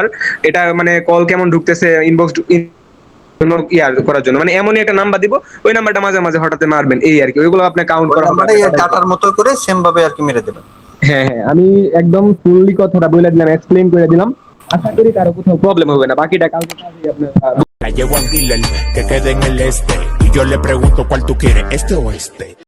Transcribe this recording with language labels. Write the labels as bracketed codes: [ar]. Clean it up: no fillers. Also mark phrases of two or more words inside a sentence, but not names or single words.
[bn] এটা মানে কল কেমন ঢুকতেছে ইনবক্স করার জন্য, মানে এমনই একটা নাম্বার দিব, ওই নাম্বারটা মাঝে মাঝে হঠাৎ মারবেন, এই আর কি। ওইগুলো আপনি কাউন্ট করা হবে, ডাটার মতো করে সেম ভাবে আর কি মেরে দেবেন। হ্যাঁ, আমি একদম ফুললি কথাটা বলে দিলাম, এক্সপ্লেইন করে দিলাম। আশা করি কারো কোথাও প্রবলেম হবে না। বাকিটা কালকে কাজেই আপনার [es] La llevo a un dealer que quede en el este y yo le pregunto cuál tú quieres, este o este.